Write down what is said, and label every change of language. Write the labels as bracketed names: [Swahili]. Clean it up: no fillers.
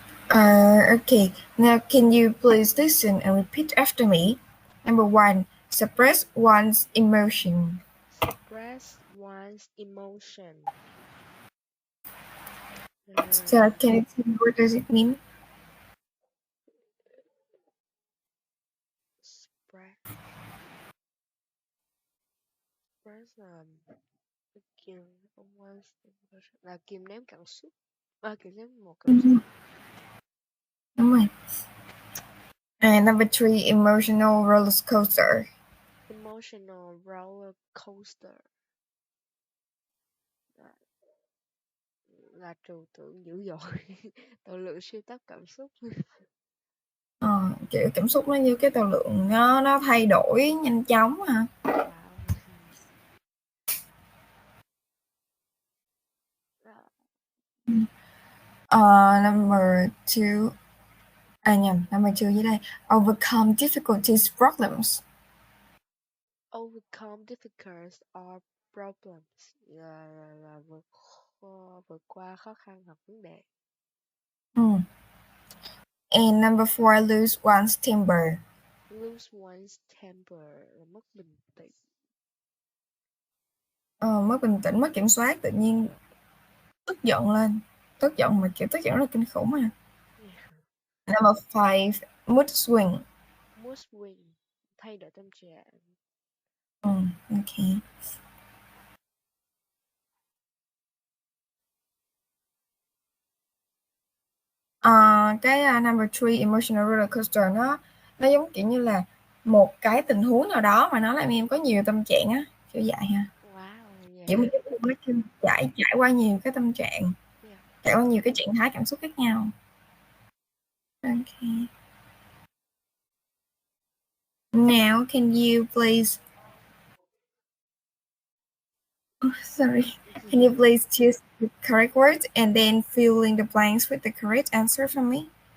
[English] Okay, now can you please listen and repeat after me? Number 1, suppress one's emotion. Suppress one's emotion. So can you tell me what does it mean? [Vietnamese] Suppress là kìm [English] one's emotion, [Vietnamese] là kìm nén cảm xúc. Kìm nén một cảm xúc. Đúng rồi. [English] And number 3, emotional roller coaster. Emotional roller coaster [Vietnamese] là trừu tượng dữ dội. Tàu lượn siêu tốc cảm xúc. Kiểu cảm xúc nó như cái tàu lượn nó thay đổi nhanh chóng hả? [English] Wow. Number 2, number 2 [Vietnamese] dưới đây. [English] Overcome difficulties, problems. Overcome difficulties or problems [Vietnamese] là vượt qua khó khăn hoặc vấn đề. [English] And number 4, lose one's temper. Lose one's temper [Vietnamese] là mất bình tĩnh. Mất bình tĩnh, mất kiểm soát, tự nhiên tức giận lên. Tức giận mà kiểu tức giận rất là kinh khủng à. [English] Number 5, mood swing. Mood swing, [Vietnamese] thay đổi tâm trạng. [English] Okay. [Vietnamese] Cái number 3, [English] emotional roller coaster, [Vietnamese] nó giống kiểu như là một cái tình huống nào đó mà nó làm em có nhiều tâm trạng á, kiểu vậy ha. [English] Wow, yeah. [Vietnamese] Kiểu mình nó trải qua nhiều cái tâm trạng, [English] Yeah. [Vietnamese] trải qua nhiều cái trạng thái cảm xúc khác nhau. [English] Okay. Now can you please can you please choose the correct words and then fill in the blanks with the correct answer for me?